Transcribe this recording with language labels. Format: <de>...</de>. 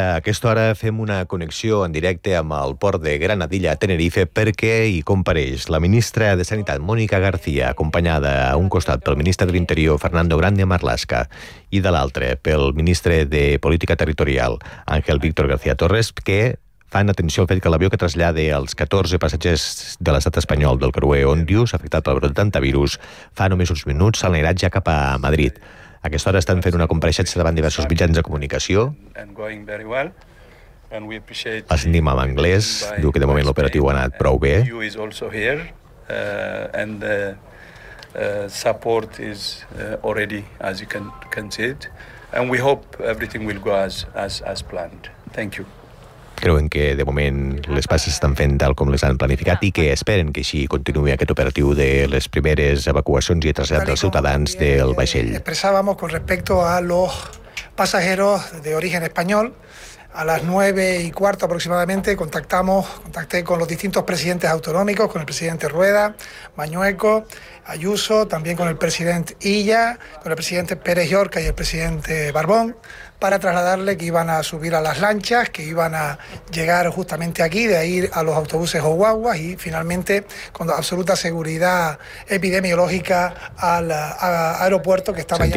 <ca>A aquesta hora fem una connexió en directe amb el port de Granadilla a Tenerife perquè hi compareix la ministra de Sanitat, Mònica García, acompanyada a un costat pel ministre de l'Interior, Fernando Grande Marlaska, i de l'altre pel ministre de Política Territorial, Ángel Víctor García Torres, que fan atenció al fet que l'avió que trasllada els 14 passatgers de l'estat espanyol del creuer Ondius, afectat pel brot d'antivirus, fa només uns minuts s'anirà ja cap a Madrid. A aquesta hora estan fent una compareixença davant diversos mitjans de comunicació. La sentim en anglès, diu que de moment l'operatiu ha anat prou bé.</ca> <en>Support is already, as you can see it. And we hope everything will go as planned. Thank you.</en> <ca>Creuen que de moment les passes estan fent tal com les han planificat i que esperen que així continuï aquest operatiu de les primeres evacuacions i trasllats dels ciutadans del vaixell.</ca> <es>Expressàvamos con respecto a los pasajeros de origen español, A las 9:15 aproximadamente contacté con los distintos presidentes autonómicos, con el presidente Rueda, Mañueco, Ayuso, también con el presidente Illa, con el presidente Pérez Llorca y el presidente Barbón, para trasladarle que iban a subir a las lanchas, que iban a llegar justamente aquí, de ahí a los autobuses o guaguas, y finalmente con absoluta seguridad epidemiológica al aeropuerto que estaba</es>